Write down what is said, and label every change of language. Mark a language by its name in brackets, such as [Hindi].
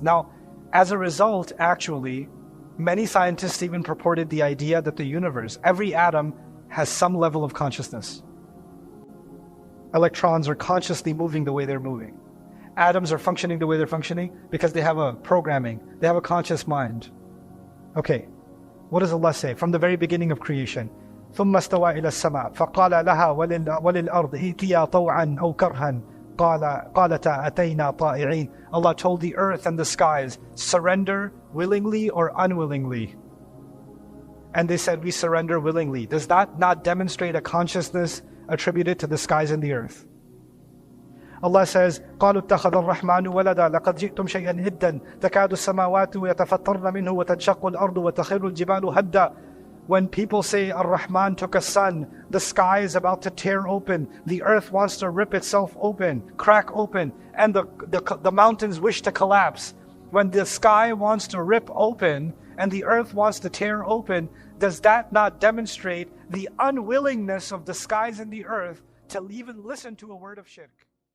[English] Now, as a result, actually, many scientists even purported the idea that the universe, every atom, has some level of consciousness. Electrons are consciously moving the way they're moving. Atoms are functioning the way they're functioning because they have a programming, they have a conscious mind. Okay, what does Allah say from the very beginning of creation? [Arabic] ثم استوى إلى السماء فقال لها وللأرض ائتيا طوعا أو كرها قالتا أتينا طائعين. [English] Allah told the earth and the skies, surrender willingly or unwillingly. And they said, we surrender willingly. Does that not demonstrate a consciousness attributed to the skies and the earth? Allah says, [Arabic] قالوا اتخذ الرحمن ولدا لقد جئتم شيئا إدا تكاد السماوات يتفطرن منه وتنشق الأرض وتخر الجبال هدا. [English] When people say Ar-Rahman took a son, the sky is about to tear open, the earth wants to rip itself open, crack open, and the mountains wish to collapse. When the sky wants to rip open and the earth wants to tear open, does that not demonstrate the unwillingness of the skies and the earth to even listen to a word of shirk?